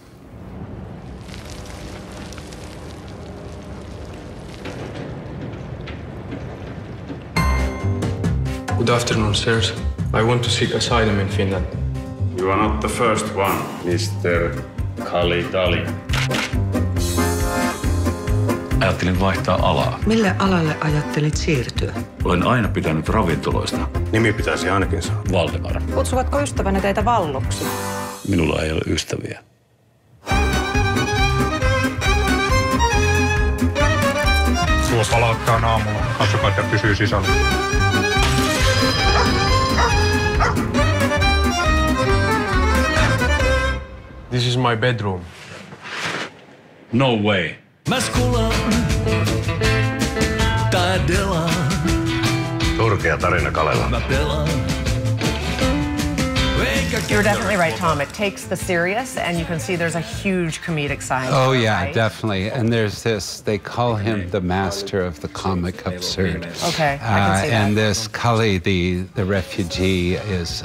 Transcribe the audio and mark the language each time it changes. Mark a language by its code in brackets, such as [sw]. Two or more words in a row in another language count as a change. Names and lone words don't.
[en] Good afternoon, sirs. I want to seek asylum in Finland. You are not the first one, Mr. Kali-Dali. [fi] Ajattelin vaihtaa alaa. Mille alalle ajattelit siirtyä? Olen aina pitänyt ravintoloista. Nimi pitäisi ainakin saada. Valdemar. Kutsuvatko ystävänne teitä valluksi? Minulla ei ole ystäviä. Suo palauttaa aamulla. Katsokaa, että pysyy sisällä. [en] This is my bedroom. No way. [fi] Turkea tarina, Kalela. [en] You're definitely right, Tom. It takes the serious, and you can see there's a huge comedic side. Oh, yeah, definitely. And there's this, they call him the master of the comic absurd. I can see that. And this Kali, the refugee, is...